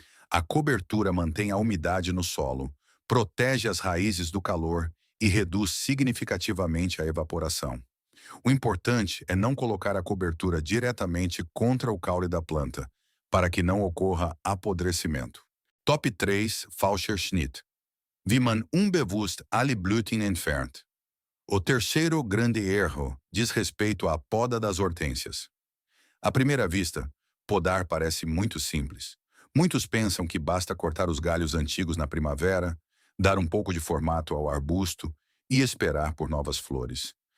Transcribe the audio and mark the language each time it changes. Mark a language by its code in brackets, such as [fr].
[pt] A cobertura mantém a umidade no solo, protege as raízes do calor e reduz significativamente a evaporação. O importante é não colocar a cobertura diretamente contra o caule da planta, para que não ocorra apodrecimento. [de] Top 3. Falscher Schnitt. Wie man unbewusst alle Blüten entfernt. [pt] O terceiro grande erro diz respeito à poda das hortênsias. À primeira vista, podar parece muito simples. Muitos pensam que basta cortar os galhos antigos na primavera, dar um pouco de formato ao arbusto e esperar por novas flores.